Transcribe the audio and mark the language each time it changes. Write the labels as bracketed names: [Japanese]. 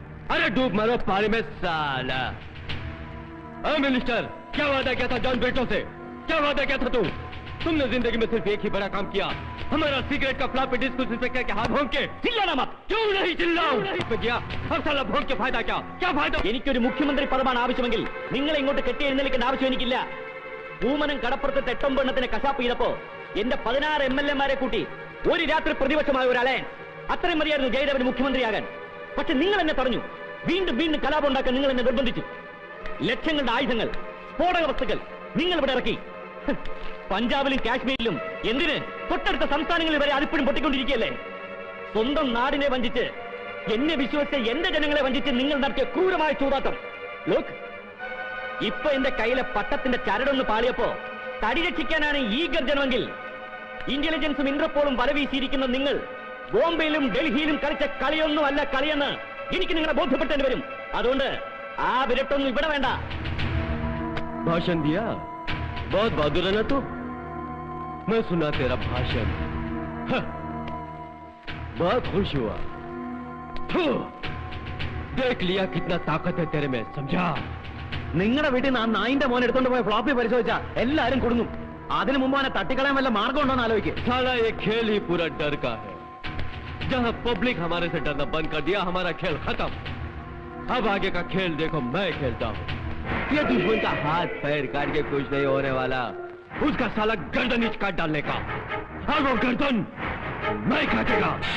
[Hindi] अरे डूब मरो पानी में साला। मिनिस्टर, क्या वादा किया था जॉन ब्रिटो से? क्या वादा किया था तुमने जिंदगी में सिर्फ एक ही बड़ा काम किया, हमारा सिगरेट का फ्लॉपी डिस्क उस इंस्पेक्टर के हाथ भोंक के। ചില്ലാനാ മत. क्यों नहीं चिल्लाऊं? गया हर साला भोंक के फायदा क्या फायदा? [Malayalam] എനിക്കൊരു മുഖ്യമന്ത്രി പദമാണ് ആവശ്യമെങ്കിൽ നിങ്ങളെ ഇങ്ങോട്ട് കെട്ടി എഴുന്നേൽക്കേണ്ട ആവശ്യം എനിക്കില്ല. പൂമനം കടപ്പുറത്ത് തെട്ടൊമ്പെണ്ണത്തിന് കശാപ്പ് ചെയ്തപ്പോ എന്റെ 16 MLA-മാരെ കൂട്ടി ഒരു രാത്രി പ്രതിപക്ഷമായ ഒരു അലയൻസ്. അത്രയും മതിയായിരുന്നു ജയദേവന് മുഖ്യമന്ത്രിയാകാൻ. പക്ഷെ നിങ്ങൾ എന്നെ തടഞ്ഞു. വീണ്ടും വീണ്ടും കലാപം ഉണ്ടാക്കാൻ നിങ്ങൾ എന്നെ നിർബന്ധിച്ചു. ലക്ഷങ്ങളുടെ ആയുധങ്ങൾ, സ്ഫോടക വസ്തുക്കൾ നിങ്ങൾ ഇവിടെ ഇറക്കി. പഞ്ചാബിലും കാശ്മീരിലും എന്തിന് തൊട്ടടുത്ത സംസ്ഥാനങ്ങളിൽ വരെ അതിപ്പോഴും പൊട്ടിക്കൊണ്ടിരിക്കുകയല്ലേ? സ്വന്തം നാടിനെ വഞ്ചിച്ച്, എന്നെ വിശ്വസിച്ച് എന്റെ ജനങ്ങളെ വഞ്ചിച്ച് നിങ്ങൾ നടത്തിയ ക്രൂരമായ ചൂതാട്ടം. ലോക്ക്, ഇപ്പൊ എന്റെ കയ്യിലെ പട്ടത്തിന്റെ ചരടൊന്ന് പാളിയപ്പോ തടി രക്ഷിക്കാനാണ് ഈ ഗർജനമെങ്കിൽ ഇന്റലിജൻസും ഇന്റർപോളും വല വീശിയിരിക്കുന്ന നിങ്ങൾ ബോംബെയിലും ഡൽഹിയിലും കളിച്ച കളിയൊന്നും അല്ല കളിയെന്ന് എനിക്ക് നിങ്ങളെ ബോധ്യപ്പെട്ടേണ്ടി വരും. അതുകൊണ്ട് ആ വിരട്ടൊന്നും ഇവിടെ വേണ്ട. [Hindi] भाषण दिया, बहुत बहादुर है ना तू। मैं सुना तेरा भाषण, बहुत खुश हुआ। देख लिया कितना ताकत है तेरे में, समझा? [Malayalam] നിങ്ങളുടെ വീട്ടിൽ നിന്ന് ആ നായിന്റെ മോൻ എടുത്തോണ്ട് പോയ ഫ്ലോപ്പി പരിശോധിച്ചാ എല്ലാരും കൊടുങ്ങും. അതിനു മുമ്പ് അവനെ തട്ടിക്കളയാൻ വല്ല മാർഗം ഉണ്ടോ എന്ന് ആലോചിക്കും. [Hindi] साला ये खेल ही पूरा डर का है। जहां पब्लिक हमारे से डरना बंद कर दिया, हमारा खेल खत्म। अब आगे का खेल देखो, मैं खेलता हूँ। ये दुश्मन का हाथ पैर काट के कुछ नहीं होने वाला, उसका साला गर्दन इच काट डालने का, और वो गर्दन मैं काटेगा।